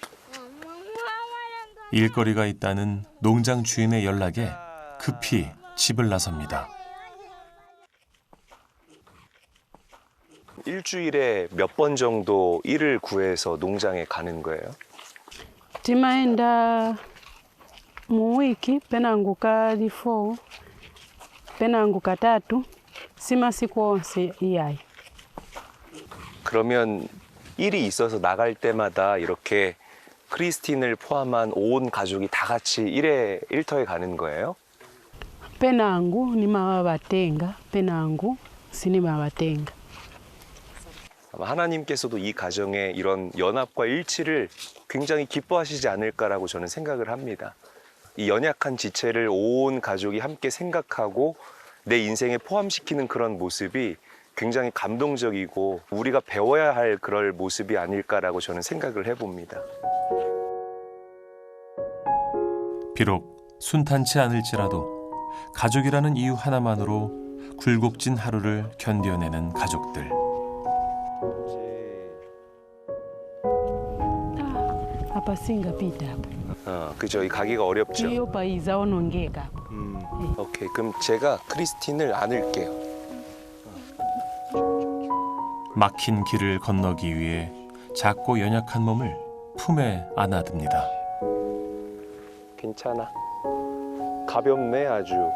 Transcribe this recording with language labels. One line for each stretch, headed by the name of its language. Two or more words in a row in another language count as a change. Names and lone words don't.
Korean: 일거리가 있다는 농장 주인의 연락에 급히 집을 나섭니다. 일주일에 몇 번 정도 일을 구해서 농장에 가는 거예요?
Nyanja: Timaenda mu wiki penangu kali 4 penangu katatu si masiku onse iyayi.
Korean: 그러면 일이 있어서 나갈 때마다 이렇게 크리스틴을 포함한 온 가족이 다 같이 일터에 가는 거예요?
Nyanja: penangu nimawabatenga penangu sinimawatenga.
Korean: 아마 하나님께서도 이 가정의 이런 연합과 일치를 굉장히 기뻐하시지 않을까라고 저는 생각을 합니다. 이 연약한 지체를 온 가족이 함께 생각하고 내 인생에 포함시키는 그런 모습이 굉장히 감동적이고 우리가 배워야 할 그럴 모습이 아닐까라고 저는 생각을 해봅니다. 비록 순탄치 않을지라도 가족이라는 이유 하나만으로 굴곡진 하루를 견뎌내는 가족들.
Nyanja: Hapa singapita hapa.
Korean: 그죠. 이 가기가 어렵죠.
Nyanja: Hiyo paiza onongeka.
Korean: 오케이. 그럼 제가 크리스틴을 안을게요. 막힌 길을 건너기 위해 작고 연약한 몸을 품에 안아듭니다. 괜찮아. 가볍네 아주.